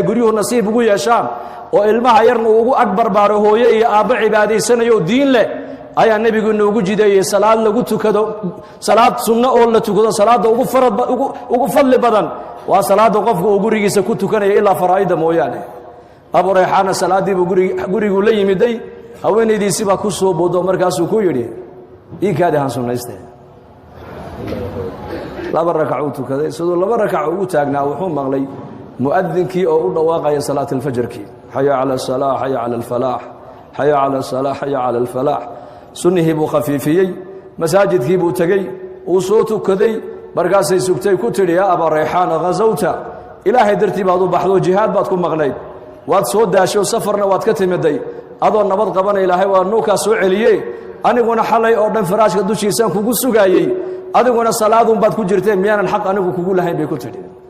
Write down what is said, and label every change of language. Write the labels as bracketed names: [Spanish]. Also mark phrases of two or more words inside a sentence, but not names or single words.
[Somali] guryuhu nasiib ugu yeeshaan oo ilmaha yarna ugu akbar baaro hooyo iyo aaba cibaadaysanayo diin leh ayaa nabigu noogu jideeyay salaad lagu tukado salaad sunna oo la tukado salaada ugu fadli badan waa salaada qofku uu gurigiisa ku tukanaya ilaa faraa'ida mooyaane abu rayxaana salaadii buu gurigu la yimiday haweenaydiisii baa ku soo boodo markaasuu ku yiri ii kaadi han sunnaystay laba rakac uu tukaday sidoo laba rakac ugu taagnaa wuxuu maqlay muadinkii oo u dhawaaqaya salaatul fajrki [Arabic] حي على الصلاة حي على الفلاح حي على الصلاة حي على الفلاح [Somali] sunnihi buu khafiifiyay masaajidkii buu tagay uu soo tukaday markaasay sugtay ku tiri ya abu rayxaan ghazawta ilaahay dartii baad u baxdo jihaad baad ku maqnayd waad soo daasho safarna waad ka timiday adoo nabad qabanay ilaahay waa noo ka soo celiyay aniguna xalay oo dhan faraashka dushiisa kugu sugaayay adiguna salaadun baad ku jirtay miyaanan xaq anigu kugu lahayn bay ku tiri